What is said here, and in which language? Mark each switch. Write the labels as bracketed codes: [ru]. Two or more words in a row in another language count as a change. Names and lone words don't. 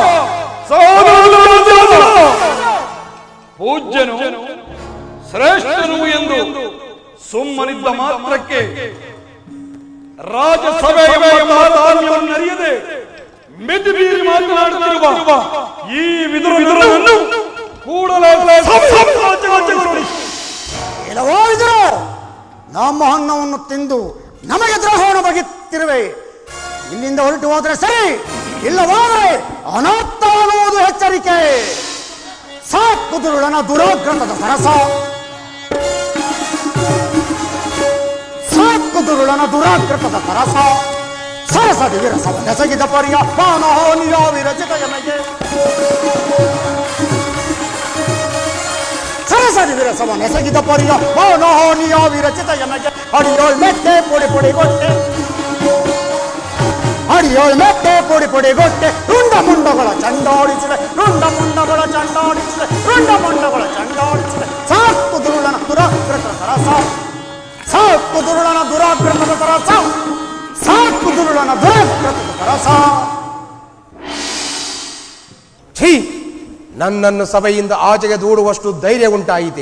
[kn] ಪೂಜ್ಯನು ಶ್ರೇಷ್ಠನು ಎಂದು ಸುಮ್ಮನಿದ್ದ ಮಾತ್ರಕ್ಕೆ ರಾಜಸಭೆಯ ಅರಿಯದೆ ಮಿತಿ ಮೀರಿ ಮಾತನಾಡುತ್ತಿರುವ ಈ ವಿದುರನನ್ನು ಕೂಡಲೇ ಇಲ್ಲವೋ ವಿದುರ, ನಮ್ಮ ಅನ್ನವನ್ನು ತಿಂದು ನಮಗೆ ದ್ರೋಹವನ್ನು ಬಗೆತ್ತಿರುವೆ. ಇಲ್ಲಿಂದ ಹೊರಟು ಹೋದ್ರೆ ಸರಿ, ಇಲ್ಲವಾದರೆ ಅನಾಥವಾಗುವುದು ಎಚ್ಚರಿಕೆ. ಸಾಕುದುರುಳನ ದುರಾಗ್ರಹದ ಸರಸ, ಸಾಕುದುರುಳನ ದುರಾಗ್ರಹದ ಸರಸ, ಸರಸದಿ ವಿರಸವ ನೆಸಗಿದ ಪರಿಯ ಮಾನಹಾನಿಯ ವಿರಚಿತ ಯಮಗೆ. ಸರಸದಿ ವಿರಸವ ನೆಸಗಿದ ಪರಿಯ ಮಾನಹಾನಿಯ ವಿರಚಿತ ಯಮಗೆ. ಅಡಿಯೋಳ್ ಮೆತ್ತೆ ಪೊಡಿ ಪೊಡಿ ಕೊಟ್ಟೆ, ಅಡಿಯೋಳ್ ಮೆಟ್ಟೆ ಪುಡಿ ಪುಡಿ ಗೊಟ್ಟೆ ರುಂಡ ಮುಂಡಗಳ ಚಂಡಾಡಿಸಿದೆ ರುಂಡ ಮುಂಡಗಳ ಚಂಡಾಡಿಸಿದೆ ರುಂಡ ಮುಂಡಗಳ ಚಂಡಾಡಿಸಿದೆ ಸಾಕು ದುರುಳನ ದುರಾಕೃತ ರಸ ಸಾಕು ದುರುಳನ ದುರಾಕೃತದ ರಸ ಸಾಕು ದುರುಳನ ದುರಾಕೃತದ ರಸ. ಛೀ, ನನ್ನನ್ನು ಸಭೆಯಿಂದ ಆಚೆಗೆ ದೂಡುವಷ್ಟು ಧೈರ್ಯ ಉಂಟಾಯಿತೆ.